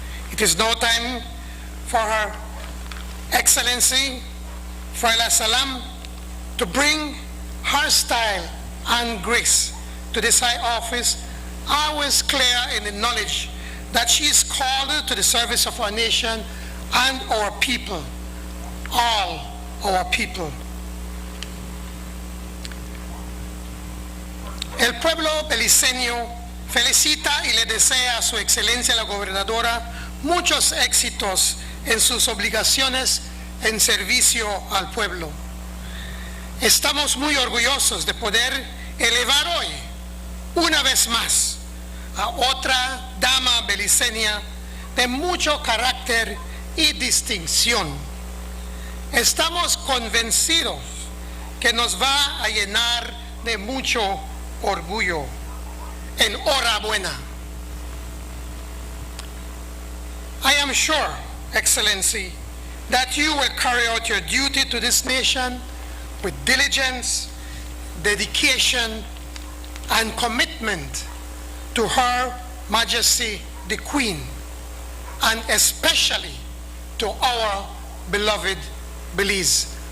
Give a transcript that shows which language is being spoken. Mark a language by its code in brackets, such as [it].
[en] It is now time for Her Excellency Froila Salam to bring her style and grace to this high office, always clear in the knowledge that she is called to the service of our nation and our people, all our people. [es] El pueblo beliceño felicita y le desea a su excelencia la gobernadora muchos éxitos en sus obligaciones en servicio al pueblo. Estamos muy orgullosos de poder elevar hoy, una vez más, a otra dama beliceña de mucho carácter y distinción. Estamos convencidos que nos va a llenar de mucho orgullo. Enhorabuena. [en] I am sure, Excellency, that you will carry out your duty to this nation with diligence, dedication, and commitment to Her Majesty the Queen, and especially to our beloved Belize.